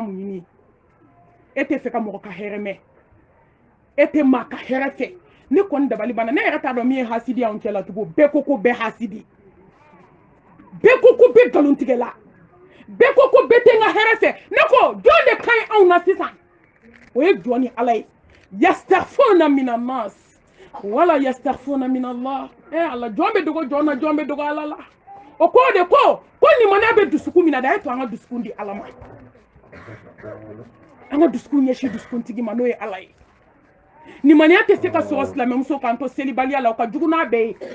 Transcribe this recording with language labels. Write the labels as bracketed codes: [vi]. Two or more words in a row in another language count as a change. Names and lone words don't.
[bm] mun ɲini e tɛ fɛ ka mɔgɔ ka hɛrɛ mɛn e tɛ maa ka hɛrɛ fɛ ne kɔni dabali banna ne yɛrɛ t'a dɔn min ye hasidiya anw cɛla tugun bɛɛ ko ko bɛɛ hasidi bɛɛ ko ko bɛɛ nkalontigɛla bɛɛ ko ko bɛɛ tɛ n ka hɛrɛ fɛ ne ko jɔn de ka ɲi anw na sisan o ye jɔn ni ala ye [ar] يستغفرون من الناس ولا يستغفرون من الله [bm] ala jɔn bɛ dogo jɔn na jɔn bɛ dogo ala la o ko de ko nimaniya bɛ dusukun min na dɛ a ye to an ka dusukun di ala ma an ka dusukun ɲɛsin dusukuntigi ma n'o ye ala ye nimaniya tɛ se ka sɔrɔ silamɛmuso k'an to selibaliya la o ka jugu n'a bɛɛ